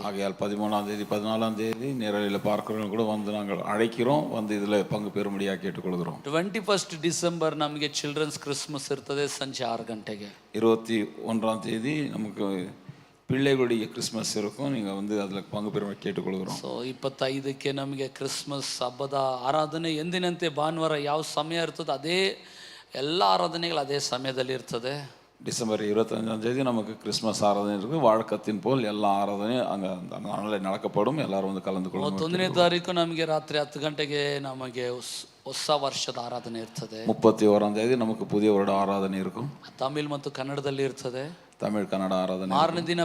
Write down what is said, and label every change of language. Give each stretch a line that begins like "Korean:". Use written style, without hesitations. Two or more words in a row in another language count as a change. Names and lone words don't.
Tamil: ஆகையால் 13ஆம் தேதி 14ஆம் தேதி நேரலையில் பார்க்குறவங்க கூட வந்து நாங்கள் அழைக்கிறோம், வந்து இதில் பங்கு பெறும்படியாக கேட்டுக்கொள்கிறோம்.
Kannada: 21 ಡಿಸೆಂಬರ್ ನಮಗೆ ಚಿಲ್ಡ್ರನ್ಸ್ ಕ್ರಿಸ್ಮಸ್ ಇರ್ತದೆ, ಸಂಜೆ 6 ಗಂಟೆಗೆ. 21ஆம் தேதி நமக்கு பிள்ளைகளுடைய கிறிஸ்மஸ் இருக்கும், நீங்கள் வந்து அதில் பங்கு பெறும்படி கேட்டுக்கொள்கிறோம். ಸೊ 25ಕ್ಕೆ ನಮಗೆ ಕ್ರಿಸ್ಮಸ್ ಹಬ್ಬದ ಆರಾಧನೆ. ಎಂದಿನಂತೆ ಭಾನುವಾರ ಯಾವ ಸಮಯ ಇರ್ತದೆ ಅದೇ ಎಲ್ಲ ಆರಾಧನೆಗಳು ಅದೇ ಸಮಯದಲ್ಲಿ ಇರ್ತದೆ.
Tamil: டிசம்பர் 25ஆம் தேதி நமக்கு கிறிஸ்மஸ் ஆராதனை இருக்குது. வழக்கத்தின் போல் எல்லா ஆராதனையும் அங்கே நாளில் நடக்கப்படும். எல்லாரும் வந்து கலந்து கொள்ளும்.
Kannada: 31ನೇ ತಾರೀಕು ನಮಗೆ ರಾತ್ರಿ 10 ಗಂಟೆಗೆ ನಮಗೆ ಹೊಸ ವರ್ಷದ ಆರಾಧನೆ ಇರ್ತದೆ.
Tamil: 31ஆம் தேதி நமக்கு புதிய வருட ஆராதனை இருக்கும்.
Kannada: ತಮಿಳ್ ಮತ್ತು ಕನ್ನಡದಲ್ಲಿ ಇರ್ತದೆ.
Tamil: தமிழ் கன்னட ஆராதனை.
Kannada: 6ನೇ ದಿನ